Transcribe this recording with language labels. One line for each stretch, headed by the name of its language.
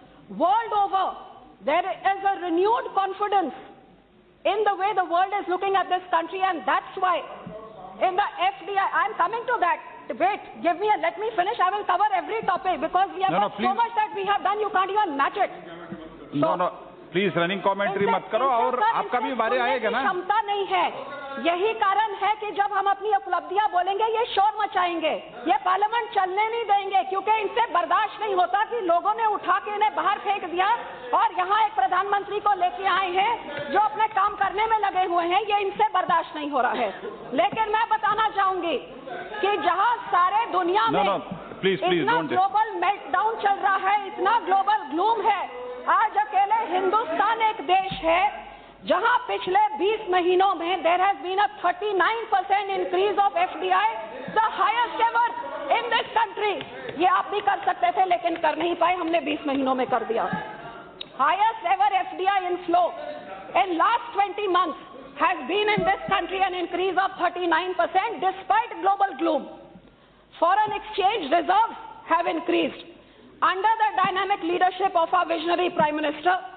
English: World over, there is a renewed confidence in the way the world is looking at this country, and that's why in the FDI, I'm coming to that. Wait, let me finish. I will cover every topic because we have so much that we have done, you can't even match it. No, please, running commentary
Hindi: मत करो और आपका भी बारे आएगा ना. क्षमता नहीं है यही कारण है कि जब हम अपनी उपलब्धियां बोलेंगे ये शोर मचाएंगे, ये पार्लियामेंट चलने नहीं देंगे, क्योंकि इनसे बर्दाश्त नहीं होता कि लोगों ने उठा के इन्हें बाहर फेंक दिया और यहाँ एक प्रधानमंत्री को लेके आए हैं जो अपने काम करने में लगे हुए हैं। ये इनसे बर्दाश्त नहीं हो रहा है। लेकिन मैं बताना चाहूंगी कि जहाँ सारे दुनिया में इतना ग्लोबल मेल्टडाउन चल रहा है, इतना ग्लोबल ग्लूम है, आज अकेले हिंदुस्तान एक देश है जहां पिछले 20 महीनों में
English: There has been a 39% increase of FDI, the highest ever in this country.
Hindi: ये आप भी कर सकते थे लेकिन कर नहीं पाए, हमने 20 महीनों में कर दिया।
English: Highest ever FDI inflow in last 20 months has been in this country an increase of 39% despite global gloom. Foreign exchange reserves have increased under the dynamic leadership of our visionary Prime Minister.